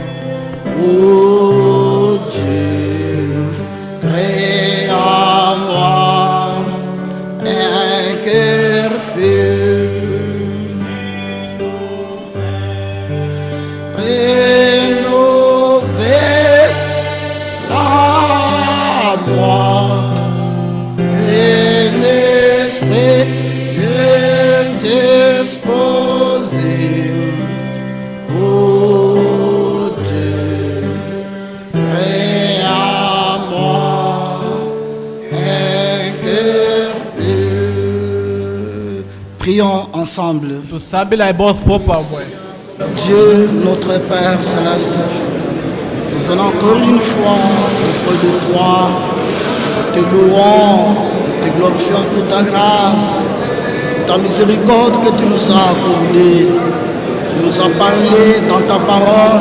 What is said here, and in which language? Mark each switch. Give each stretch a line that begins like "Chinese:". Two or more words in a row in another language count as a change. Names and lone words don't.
French: Oh Dieu, crée en moi un cœur pur, rénover la moi et l'esprit bien disposé. Oh Dieu, crée en moi un cœur pur. Prions ensemble.
Luba-Katanga: Tusambila bonso popa mwe.
French: Dieu, notre Père Céleste, nous venons encore une fois auprès de toi, te louons, te glorifions pour ta grâce, pour ta miséricorde que tu nous as accordée. Tu nous as parlé dans ta parole.